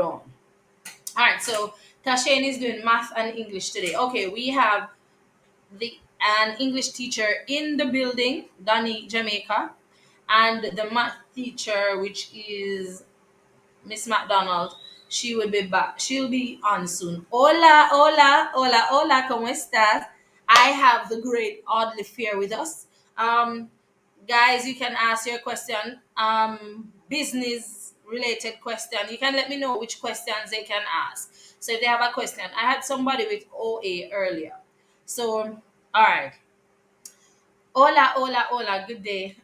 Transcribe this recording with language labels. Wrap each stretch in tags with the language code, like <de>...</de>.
<en>All right. So Tashain is doing math and English today. Okay, we have the an English teacher in the building, Donny Jamaica, and the math teacher, which is Miss McDonald. She will be back. She'll be on soon.</en> <es>Hola, hola, hola, hola, ¿cómo estás?</es> <en>I have the great Audley Fair with us. Guys, you can ask your question, business related question. You can let me know which questions they can ask. So if they have a question, I had somebody with OA earlier. So, all right. Hola, hola, hola. Good day.</en>